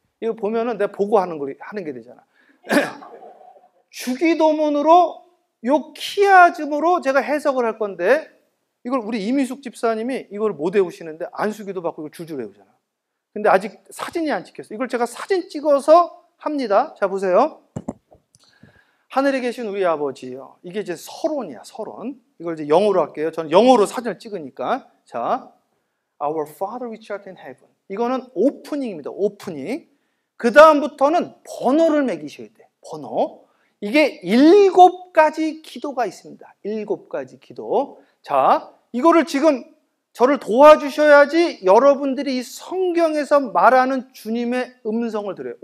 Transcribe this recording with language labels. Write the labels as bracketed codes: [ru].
[ko] 이거 보면은 내가 보고 하는 게 되잖아. 주기도문으로 요 키아즘으로 제가 해석을 할 건데, 이걸 우리 이미숙 집사님이 이걸 못 외우시는데 안수기도 받고 이걸 줄줄 외우잖아. 근데 아직 사진이 안 찍혔어요. 이걸 제가 사진 찍어서 합니다. 자, 보세요. 하늘에 계신 우리 아버지요. 이게 이제 서론이야, 서론. 이걸 이제 영어로 할게요. 저는 영어로 사진을 찍으니까. [en] 자, Our Father which art in heaven. [ko] 이거는 오프닝입니다. 오프닝. 그 다음부터는 번호를 매기셔야 돼. 번호. 이게 7가지 기도가 있습니다. 7가지 기도. 자, 이거를 지금 저를 도와주셔야지 여러분들이 이 성경에서 말하는 주님의 음성을 들어요.